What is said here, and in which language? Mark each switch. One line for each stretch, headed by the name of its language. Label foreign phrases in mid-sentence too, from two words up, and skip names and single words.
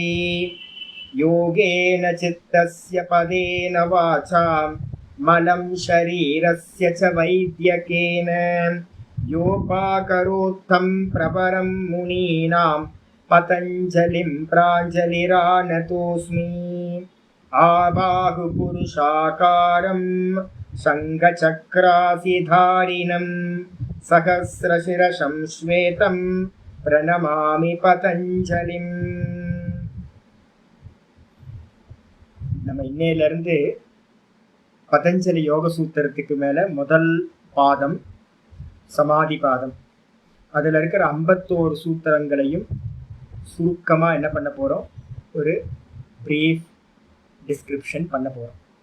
Sanskrit: योगेन चित्तस्य पदेन वाचां मलं शरीरस्य च वैद्यकेन योपाकरोत्थं प्रवरं मुनीनां पतञ्जलिं प्राञ्जलिरानतोऽस्मि। आबाहुपुरुषाकारं शङ्खचक्रासिधारिणं सहस्रशिरसं श्वेतं प्रणमामि पतञ्जलिम्।
Tamil: நம்ம இன்னையிலிருந்து பதஞ்சலி யோக சூத்திரத்துக்கு மேலே முதல் பாதம் சமாதி பாதம், அதில் இருக்கிற 51 சூத்திரங்களையும் சுருக்கமாக என்ன பண்ண போகிறோம், ஒரு
English: brief description
Tamil: பண்ண போகிறோம்.